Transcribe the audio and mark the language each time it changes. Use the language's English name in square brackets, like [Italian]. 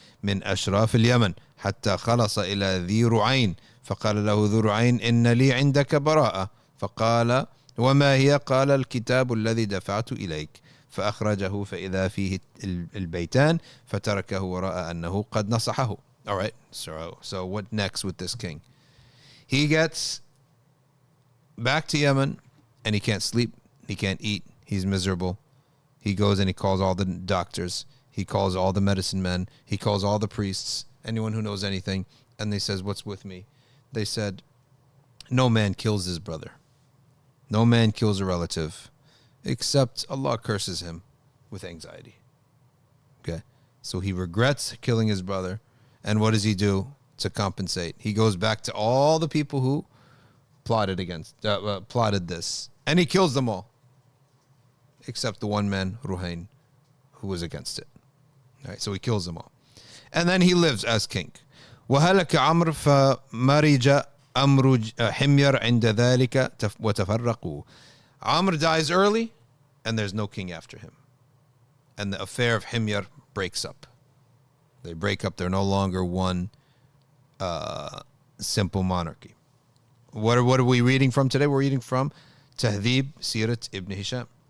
[Arabic] من أشراف اليمن حتى خلص إلى ذي رعين فقال له ذو رعين إن لي عندك براءة فقال وما هي قال الكتاب الذي دفعت إليك فأخرجه فإذا فيه البيتان فتركه وراء أنه قد نصحه. [English] All right, so what next with this king? He gets back to Yemen and he can't sleep, he can't eat, he's miserable. He goes and he calls all the doctors, he calls all the medicine men, he calls all the priests, anyone who knows anything, and he says, what's with me? They said, no man kills his brother, no man kills a relative, except Allah curses him with anxiety. Okay, so he regrets killing his brother, and what does he do to compensate? He goes back to all the people who plotted this, and he kills them all, except the one man, Ruhain, who was against it. All right, so he kills them all. And then he lives as king. [Arabic] وهلك عمرو فمرج أمر حمير عند ذلك وتفرقوا. [English] Amr dies early, and there's no king after him. And the affair of Himyar breaks up. They break up. They're no longer one simple monarchy. What are we reading from today? We're reading from Tahdhib Sirat Ibn Hisham.